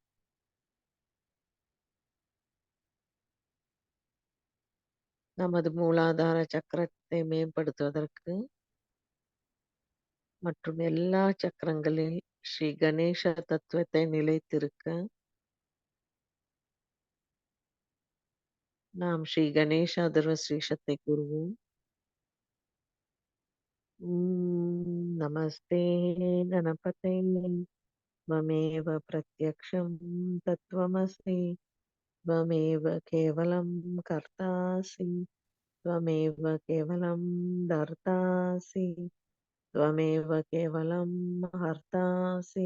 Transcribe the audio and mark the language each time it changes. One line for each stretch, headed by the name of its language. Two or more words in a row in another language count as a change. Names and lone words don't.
Tamil: நமது மூலாதார சக்கரத்தை மேம்படுத்துவதற்கு மற்றும் எல்லா சக்கரங்களில் ஸ்ரீ கணேச தத்துவத்தை நிலைத்திருக்க நாம் ஸ்ரீ கணேச அதர்வ ஸ்ரீஷத்தை கூறுவோம்.
Sanskrit: नमस्ते गणपते त्वमेव प्रत्यक्षं तत्त्वमसि त्वमेव केवलं कर्तासि त्वमेव केवलं धर्तासि त्वमेव केवलं हर्तासि